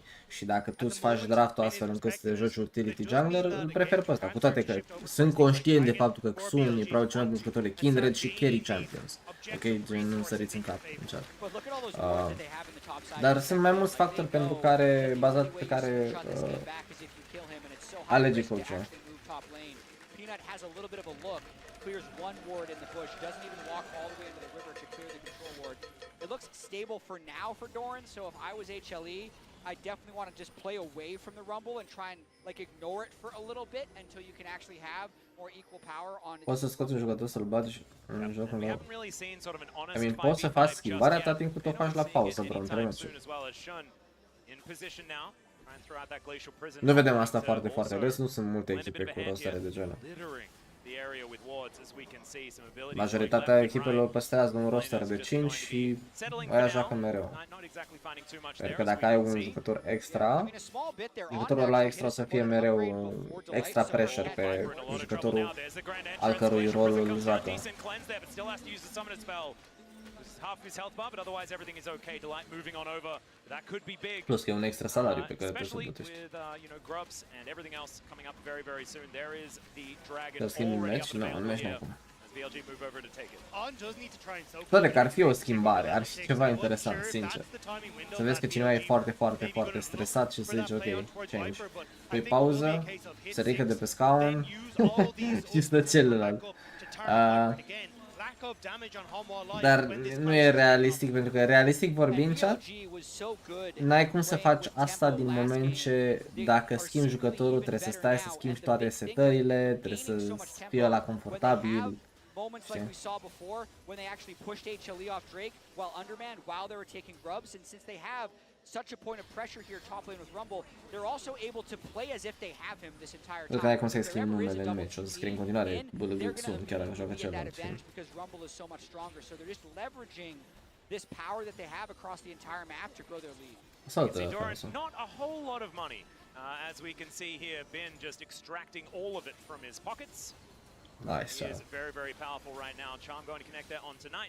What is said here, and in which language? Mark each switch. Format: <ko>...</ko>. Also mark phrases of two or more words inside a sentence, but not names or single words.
<ro>Și dacă tu îți faci draftul astfel încât să te joci</ro> <en>utility jungler,</en> <ro>îl prefer pe ăsta. Cu toate că sunt conștient de faptul că Xun e probabil cel mai bun jucător de Kindred și</ro> <en>carry champions.</en> <ro>Ok, gen nu săriți în cap, încearcă. Dar sunt mai mulți factori pentru care, bazat pe care alege coachul.</ro> <en>Has a little bit of a look, clears one ward in the bush, doesn't even walk all the way into the river to clear the control ward. It looks stable for now for Doran, so if I was HLE, I definitely want to just play away from the Rumble and try and like ignore it for a little bit until you can actually have more equal power on it.</en> <ro>Poți să scoți un jucător să-l bagi în jocul lor.</ro> <en>I mean,</en> <ro>poți să faci schimbarea atâta timp cât o faci la pauză, bro, între meciuri. Nu vedem asta foarte, foarte des, nu sunt multe echipe cu rostere de genul. Majoritatea echipelor păstrează un roster de 5 și aia joacă mereu. Pentru că dacă ai un jucător extra, jucătorul ăla extra o să fie mereu</ro> <en>extra pressure</en> <ro>pe jucătorul al cărui rol îl joacă.</ro> <en>Half his health bar, but otherwise everything is okay. Delight moving on over. That could be big.</en> <ro>Plus că e un extra salariu pe care trebuie să-l plătești.</ro> <en>With grubs and everything else coming up very, very soon. There is the dragon already up the match here. As BLG move over to take it.</en> <ro>Toate că ar fi o schimbare, ar fi ceva interesant, sincer. Să vezi că cineva e foarte, foarte, foarte stresat și să zici</ro> <en>ok, change.</en> <ro>Păi pauză, se ridică de pe scaun și stă celălalt. Dar nu e realistic, pentru că realistic vorbind, chat, n-ai cum să faci asta din moment ce dacă schimbi jucătorul trebuie să stai să schimbi toate setările, trebuie să fie ăla confortabil.</ro> <en>Moments like we saw before when they actually pushed HLE off Drake while undermanned while they were taking grubs, and since they have such a point of pressure here top lane with Rumble, they're also able to play as if they have him this entire time.</en> <ro>Nu ai cum să-i schimbi numele în meci, o să scrie în continuare buildup chiar dacă joacă celălalt.</ro> <en>Because Rumble is so much stronger, so they're just leveraging this power that they have across the entire map to grow their lead. Not a whole lot of money, as we can see here, Ben just extracting all of it from his pockets. Nice. He is very, very powerful right now. Charm going to connect there on tonight.</en>